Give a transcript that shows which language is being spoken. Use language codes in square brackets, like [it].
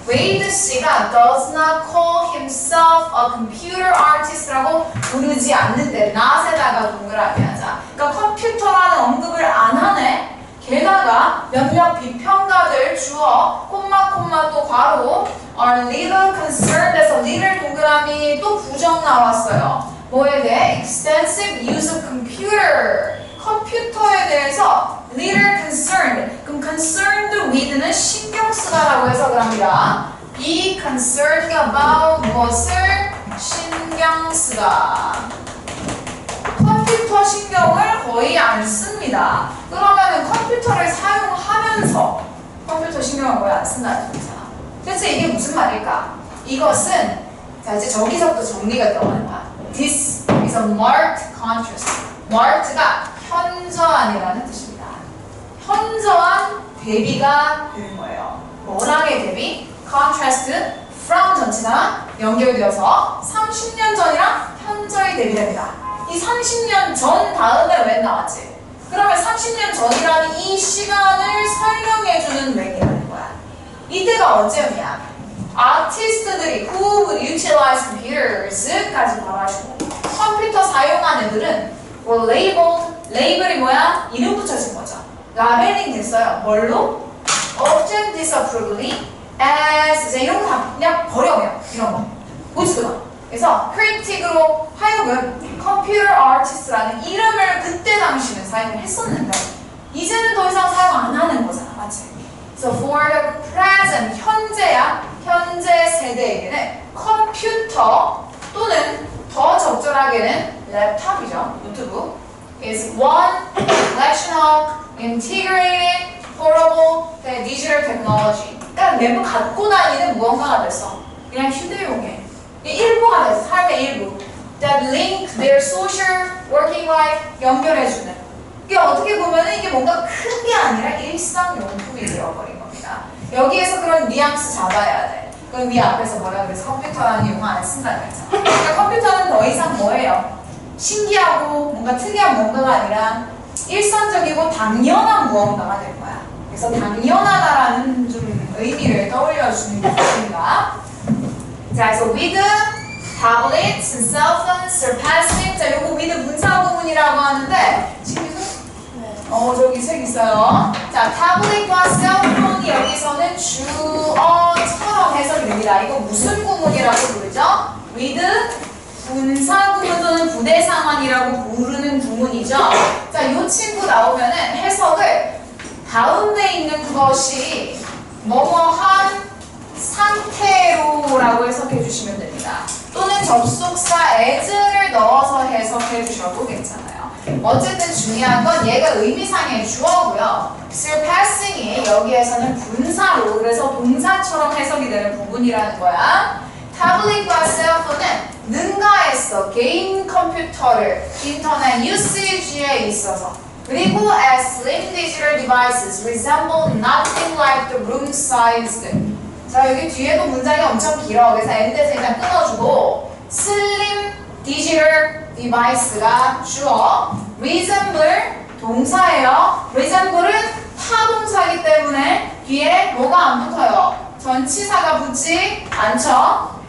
[ko] 웨이드 씨가 [en] does not call himself a computer artist [ko] 라고 부르지 않는데 not에다가 동그라미 하자. 그러니까 컴퓨터라는 언급을 안 하네. 게다가 몇몇 비평가들 주어 콤마 또 괄호 [en] are little concerned [ko] 에서 little 동그라미 또 부정 나왔어요. 뭐에 대해? [en] extensive use of computer. [ko] 컴퓨터에 대해서 [en] little concerned. [ko] 그럼 [en] concerned with [ko] 는 신경 쓰다라고 해석을 합니다. [en] be concerned about [ko] 무엇을 신경 쓰다. 컴퓨터 신경을 거의 안 씁니다. 그러면은 컴퓨터를 사용하면서 컴퓨터 신경을 거의 안 쓴다는 거잖아. 대체 이게 무슨 말일까? 이것은 자 이제 저기서부터 정리가 들어가는 거야. [en] This is a marked contrast. [ko] marked가 현저한이라는 뜻입니다. 현저한 대비가 되는 거예요. 뭐랑의 대비? [en] contrast from [ko] 전치사랑 연결되어서 30년 전이랑 현저히 대비됩니다. 이 30년 전 다음에 왜 나왔지? 그러면 30년 전이라는 이 시간을 설명해주는 맹이라는 거야. 이때가 언제였냐? 아티스트들이 [en] who would utilize computers [ko] 까지 말하시고 컴퓨터 사용한 애들은 [en] were labeled. [ko] 레이블이 뭐야? 이름 붙여진 거죠. 라벨링 됐어요. 뭘로? [en] often disapprovedly as [ko] 이제 이런 거 다 그냥 버려 그냥 이런 거 보지도 마. 그래서 critic으로 하여금 computer artist라는 이름을 그때 당시는 사용을 했었는데 이제는 더 이상 사용 안 하는 거잖아. 맞지? [en] So for the present [ko] 현재야 현재 세대에게는 컴퓨터 또는 더 적절하게는 랩탑이죠. [en] 노트북 is one collection of integrated portable digital technology. [ko] 그러니까 매번 갖고 다니는 무언가가 됐어. 그냥 휴대용의 일부가 됐어. 삶의 일부. [en] That link their social working life [ko] 연결해주는. 이게 어떻게 보면 이게 뭔가 큰 게 아니라 일상용품이 되어버린 겁니다. 여기에서 그런 뉘앙스 잡아야 돼. 그럼 위 앞에서 뭐라 그래서 컴퓨터라는 용어 안 쓴다고 했잖아. 그러니까 컴퓨터는 더 이상 뭐예요? 신기하고 뭔가 특이한 뭔가가 아니라 일상적이고 당연한 무언가가 될 거야. 그래서 당연하다라는 좀 의미를 떠올려주는 게 있습니다. 자, 그래서 [en] with tablets and cell phones surpassing. [ko] 자, 요거 with 분사 구문이라고 하는데 지금 저기 책 있어요. 자, 타블릿과 셀폰이 여기서는 주어처럼 해석이 됩니다. 이거 무슨 구문이라고 부르죠? with 분사 구문 또는 부대 상황이라고 부르는 구문이죠. 자, 요 친구 나오면은 해석을 가운데 있는 그것이 뭐뭐한 상태로라고 해석해 주시면 됩니다. 또는 접속사 as를 넣어서 해석해 주셔도 괜찮아요. 어쨌든 중요한 건 얘가 의미상의 주어고요. surpassing이 여기에서는 분사로 그래서 동사처럼 해석이 되는 부분이라는 거야. 타블릿과 셀폰은 능가했어. 개인 컴퓨터를 인터넷 유세지에 있어서 그리고 [en] as slim digital devices resemble nothing like the room sized. [ko] 자, 여기 뒤에도 문장이 엄청 길어. 그래서 end에서 일단 끊어주고 slim digital device가 주어 resemble 동사예요. resemble은 타동사이기 때문에 뒤에 뭐가 안 붙어요. 전치사가 붙지 않죠.